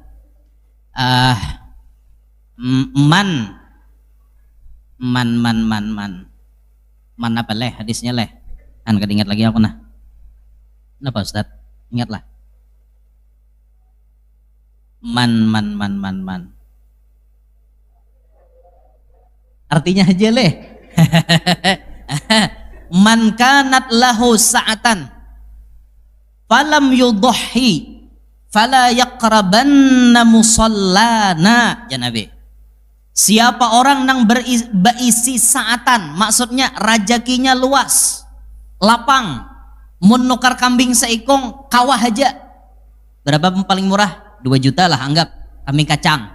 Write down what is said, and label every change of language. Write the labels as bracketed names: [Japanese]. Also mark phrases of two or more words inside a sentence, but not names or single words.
[Banjar] Man apa leh hadisnya leh? Kan kada ingat lagi aku nah. Kenapa Ustaz? Ingatlah. Man. Artinya aja leh. [Arabic] من كانت له سعة فلم يضح فلا يقربن مصلانا, [Banjar] ya Nabi. Siapa orang nang berisi saatan, maksudnya rajakinya luas, lapang, mun nukar kambing seikong kawah aja. Berapa paling murah? 2 juta lah anggap. Kambing kacang.